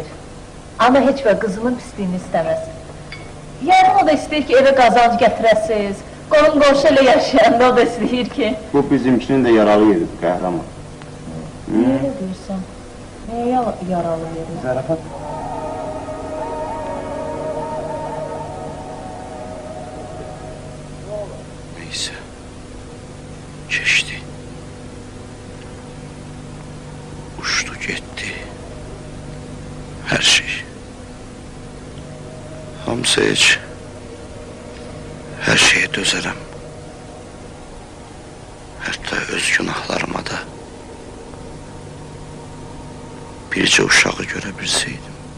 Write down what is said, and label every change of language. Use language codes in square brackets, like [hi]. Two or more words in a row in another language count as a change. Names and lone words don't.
[az] Ana heç və qızının pisliyini istəməz. Yəqin o da istəyir ki, evə qazanc gətirəsiz. Qonum qonşu ilə yaşayanda o da istəyir ki... Bu bizimkinin də yaralı yeridir, qəhrəman. Niyə elə deyirsən? Nəyə yaralı yeri? Zərafət. [tr] Neyse. Geçti. Uçtu gitti. Her şey. [az] Hamısı heç. Her şeye dözərəm. Hətta öz günahlarıma da. Bircə uşağı görə bilseydim.